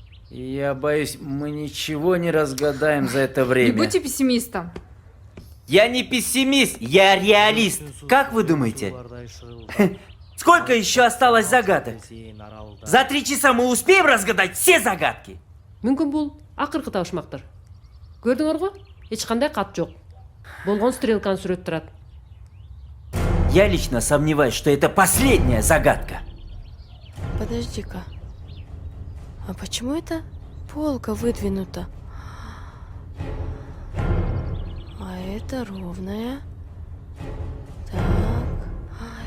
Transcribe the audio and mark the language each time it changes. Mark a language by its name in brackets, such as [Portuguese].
[Russian] Я боюсь, мы ничего не разгадаем за это время. Не будьте пессимистом. Я не пессимист, я реалист. Как вы думаете? Сколько еще осталось загадок? За 3 часа мы успеем разгадать все загадки? [Kyrgyz] Мүмкүн бул акыркы табышмактыр. Көрдүңөр го? Эч кандай кат жок. Болгон стрелканы сүрөт турат. [Russian] Я лично сомневаюсь, что это последняя загадка. Подожди-ка. А почему эта полка выдвинута? А это ровная. Так.